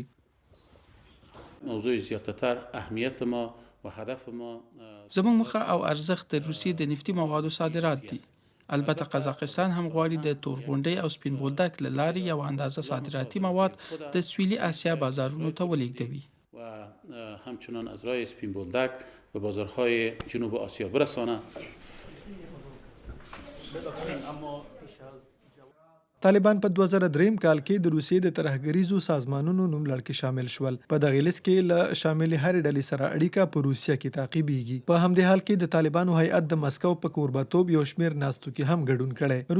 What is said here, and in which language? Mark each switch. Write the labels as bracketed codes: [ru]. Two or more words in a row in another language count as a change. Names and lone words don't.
[fa] موضوع زیاتتر اهمیت ما و هدف ما [ps] زموږ موخه او ارزښت د روسیې د نفتي موادو صادرات دي. البته قزاقستان هم غواړي د تورغونډۍ او سپین بولدک له لارې یو اندازه صادراتي مواد د سویلي اسیا بازارونو ته ولېږدوي [fa] و همچنان از راه سپین بولدک به بازارهای جنوب آسیا برسانه. [ps] طالبان په 2003 کال کې د روسیې د ترهګریزو سازمانونو نوملړ کې شامل شول. په دغه لیست کې له شامل هرې ډلې سره اړیکه په روسیه کې تعقیبېږي. په همدې حال کې د طالبانو هیئت د مسکو په کوربه‌توب یو شمېر ناستو کې هم ګډون کړی.